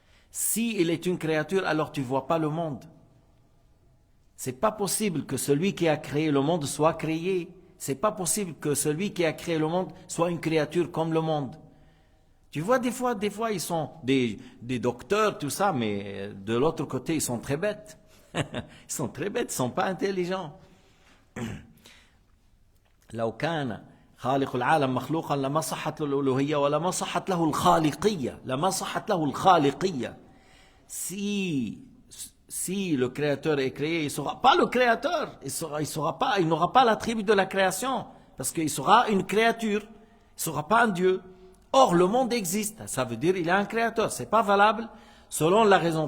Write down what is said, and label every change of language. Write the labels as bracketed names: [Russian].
[French] S'il est une créature, alors tu ne vois pas le monde. Ce n'est pas possible que celui qui a créé le monde soit créé. Ce n'est pas possible que celui qui a créé le monde soit une créature comme le monde. Tu vois, des fois, ils sont des docteurs, tout ça, mais de l'autre côté, ils sont très bêtes. Ils sont très bêtes, ils ne sont pas intelligents. [Arabic] لو كان خالق العالم مخلوقا لما صحت له الألوهية ولما صحت له الخالقية. لما صحت له الخالقية. [French] Si le créateur est créé, il ne sera pas le créateur. Il n'aura pas l'attribut de la création. Parce qu'il sera une créature. Il ne sera pas un Dieu. Or, le monde existe. Ça veut dire qu'il est un créateur. Ce n'est pas valable, selon la raison.